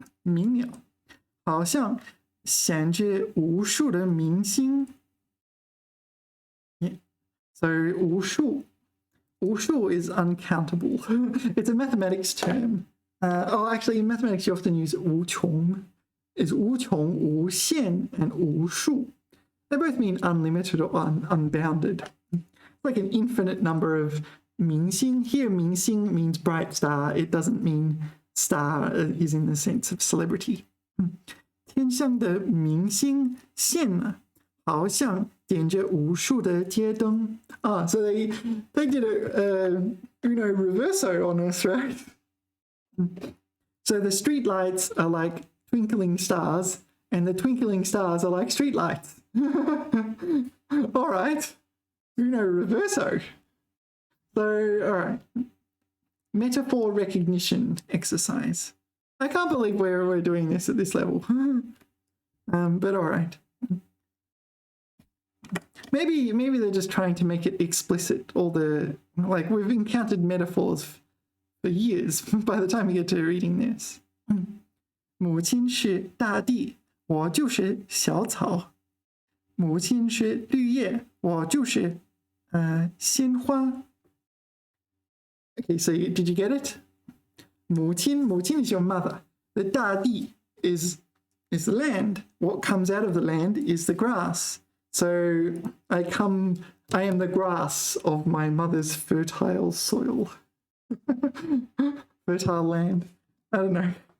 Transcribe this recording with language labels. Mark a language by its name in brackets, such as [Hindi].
[Chinese] 明了，好像闪着无数的明星。 [English] Yeah. So 无数is uncountable. It's a mathematics term. Actually, in mathematics, you often use 无穷. Is 无穷, 无限, and 无数. They both mean unlimited or unbounded. It's like an infinite number of 明星.Here, 明星 means bright star. It doesn't mean star is in the sense of celebrity. [Chinese] 天上的明星现了，好像点着无数的街灯. [English] So they did a reverso on us, right? So the street lights are like twinkling stars, and the twinkling stars are like street lights. All right, reverso. So, all right, metaphor recognition exercise. I can't believe we're doing this at this level. But all right. Maybe they're just trying to make it explicit. Like we've encountered metaphors for years by the time we get to reading this. [Chinese] 母亲是大地，我就是小草。母亲是绿叶，我就是鲜花。 [English] Okay, so did you get it? 母亲 is your mother. The 大地 is the land. What comes out of the land is the grass. So I am the grass of my mother's fertile soil. Fertile land. I don't know.